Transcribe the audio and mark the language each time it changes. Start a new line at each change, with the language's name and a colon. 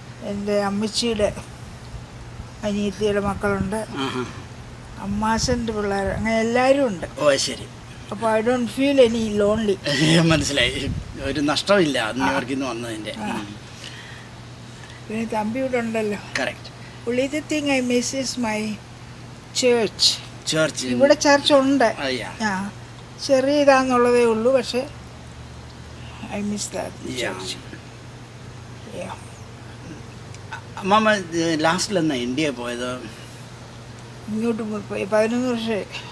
Malayalam: എൻ്റെ അമ്മച്ചിയുടെ അനിയത്തിയുടെ മക്കളുണ്ട്, ആഹാ. അമ്മാശൻ്റെ പിള്ളേർ, അങ്ങനെ എല്ലാവരും ഉണ്ട്. ഓ ശരി. അപ്പോൾ
English: I don't feel any lonely.
Malayalam: മനസ്സിലായി, ഒരു നഷ്ടമില്ല ന്യൂയോർക്കിൽ നിന്ന് വന്നതിൻ്റെ. പിന്നെ തമ്പി ഇവിടെ ഉണ്ടല്ലോ. Correct.
English: only the thing I miss is my church.
Malayalam: Church. ഇവിടെ ചർച്ച് ഉണ്ട്, ചെറിയ ഇതാന്നുള്ളതേ ഉള്ളൂ, പക്ഷെ
English: I miss that church.
Malayalam: അമ്മാമ്മ ലാസ്റ്റിൽ എന്നാ ഇന്ത്യ പോയത്? ഇങ്ങോട്ട് 11 വർഷമായി.